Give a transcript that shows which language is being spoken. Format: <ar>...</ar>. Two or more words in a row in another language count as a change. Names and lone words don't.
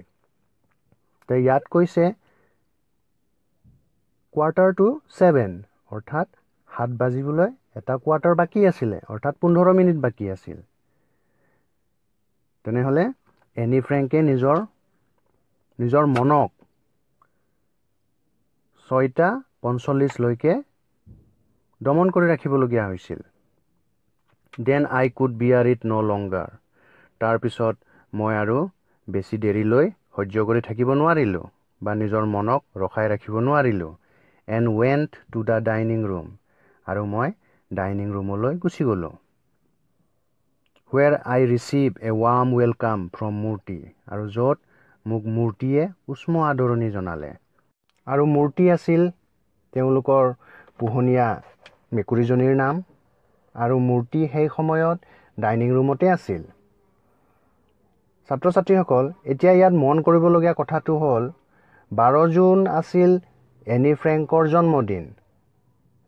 <as>তো ইয়াত কৈছে 6:45, অৰ্থাৎ 7 বাজিবলৈ এটা কোৱাৰ্টাৰ বাকী আছিলে, অৰ্থাৎ 15 মিনিট বাকী আছিল। তেনেহ'লে এনি ফ্ৰেংকে নিজৰ মনক 6:45লৈকে দমন কৰি ৰাখিবলগীয়া হৈছিল।</as> <en>Then I could bear it no longer.</en> <as>তাৰপিছত মই আৰু বেছি দেৰিলৈ সহ্য কৰি থাকিব নোৱাৰিলোঁ বা নিজৰ মনক ৰখাই ৰাখিব নোৱাৰিলোঁ।</as> <en>And went to the dining room.</en> <as>আৰু মই ডাইনিং ৰুমলৈ গুচি গ'লোঁ।</as> <en>Where I received a warm welcome from মূৰ্তি।</en> <as>আৰু য'ত মোক মূৰ্তিয়ে উষ্ম আদৰণি জনালে। আৰু মূৰ্তি আছিল তেওঁলোকৰ পোহনীয়া মেকুৰীজনীৰ নাম। আৰু মূৰ্তি সেই সময়ত ডাইনিং ৰুমতে আছিল। ছাত্ৰ ছাত্ৰীসকল, এতিয়া ইয়াত মন কৰিবলগীয়া কথাটো হ'ল 12 জুন আছিল এনি ফ্ৰেংকৰ জন্মদিন।</as>